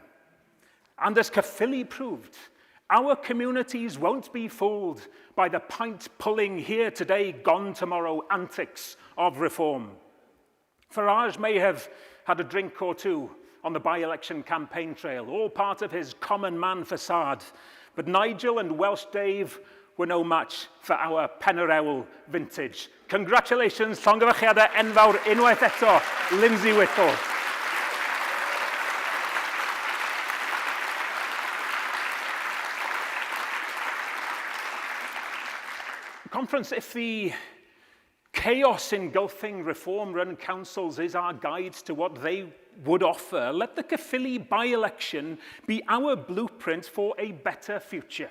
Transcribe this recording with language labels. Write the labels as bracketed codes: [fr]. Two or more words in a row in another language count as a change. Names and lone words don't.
[en] And as Caerphilly proved, our communities won't be fooled by the pint-pulling here today, gone tomorrow antics of reform. Farage may have had a drink or two on the by-election campaign trail, all part of his common man facade, but Nigel and Welsh Dave were no match for our Penyrewl vintage. Congratulations, [cy] llongyfarchiadau enfawr unwaith eto, Lindsay Whittle. [en] Conference, if the chaos engulfing reform-run councils is our guide to what they would offer, let the Caerphilly by-election be our blueprint for a better future.